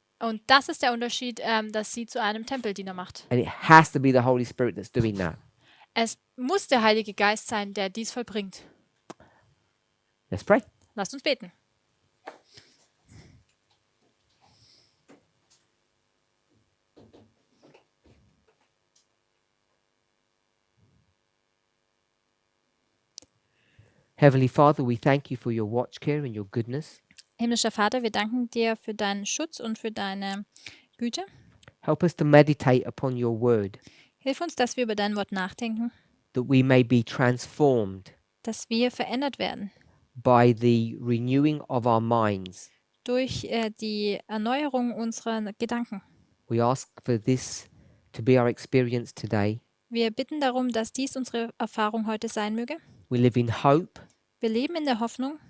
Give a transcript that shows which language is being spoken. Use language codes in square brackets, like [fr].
[de] Und das ist der Unterschied, dass sie zu einem Tempeldiener macht. [en] And it has to be the Holy Spirit that's doing that. [de] Es muss der Heilige Geist sein, der dies vollbringt. [en] Let's pray. [de] Lasst uns beten. [en] Heavenly Father, we thank you for your watch care and your goodness. [de] Himmlischer Vater, wir danken dir für deinen Schutz und für deine Güte. [en] Help us to meditate upon your word, [de] Hilf uns, dass wir über dein Wort nachdenken, [en] that we may be transformed [de] dass wir verändert werden [en] by the renewing of our minds. [de] durch die Erneuerung unserer Gedanken. [en] We ask for this to be our experience today. [de] Wir bitten darum, dass dies unsere Erfahrung heute sein möge. [en] We live in hope [de] Wir leben in der Hoffnung